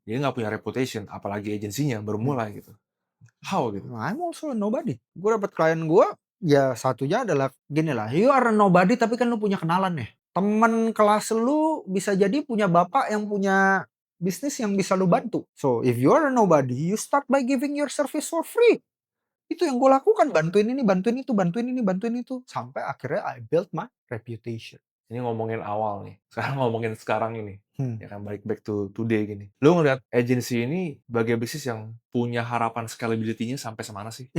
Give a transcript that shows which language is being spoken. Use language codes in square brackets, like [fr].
[id] dia nggak punya reputation, apalagi agensinya baru Hmm. mulai gitu. [en] How [id] gitu? [en] I'm also a nobody. [id] Gue dapet klien gue, ya satunya adalah gini lah, [en] you are a nobody [id] tapi kan lu punya kenalan ya. Temen kelas lu bisa jadi punya bapak yang punya bisnis yang bisa lu bantu. [en] So if you are a nobody, you start by giving your service for free. [id] Itu yang gue lakukan, bantuin ini, bantuin itu, bantuin ini, bantuin itu. Sampai akhirnya [en] I build my reputation. [id] Ini ngomongin awal nih, sekarang ngomongin sekarang ini. Hmm. Ya kan, balik [en] back to today [id] gini. Lu ngeliat agency ini sebagai bisnis yang punya harapan scalability-nya sampai semana sih?